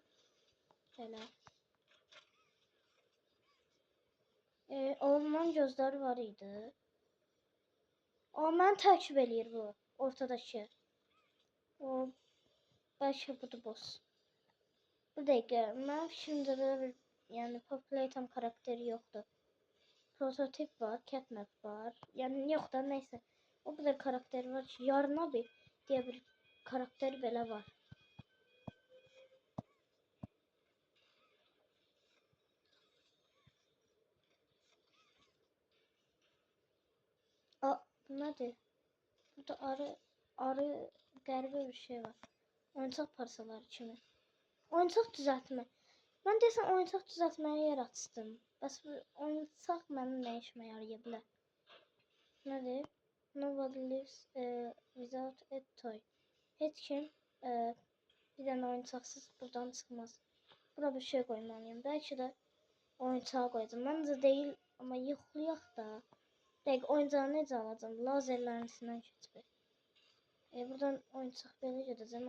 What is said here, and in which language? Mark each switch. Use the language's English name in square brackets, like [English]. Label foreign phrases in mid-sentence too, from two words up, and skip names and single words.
[Azerbaijani] Belə. Oğlumun gözləri var idi. Aa, mən təqib eləyir bu. Ortadakı. Bəlkə budur boss. Bir dəqiqə. [Turkish] Mən şimdi belə bir yani Populatum karakteri yoktu. Prototip var, Catnap var. Yani yok da neyse. O kadar karakteri var ki Yarın abi diye bir karakteri belə var. [Azerbaijani] Aa, bu nədir? Burada arı qəribə bir şey var. Oyuncaq parçaları kimi. Oyuncaq düzəltmə. Mən desəm oyuncaq düzəltməyə yer açdım. Bəs bu oyuncaq mənim nə işimə yaraya bilər? Nədir? [English] Nobody lives without a toy. [Azerbaijani] Heç kim bir dənə oyuncaqsız buradan çıxmaz. Bura bir şey qoymalıyım. Bəlkə də oyuncağı qoyacağım. Məncə deyil, amma yoxlayaq da. Dəqiq oyuncağı necə alacağım? Lazerlərin içindən keçib. Buradan oyuncaq belə gedəcəm.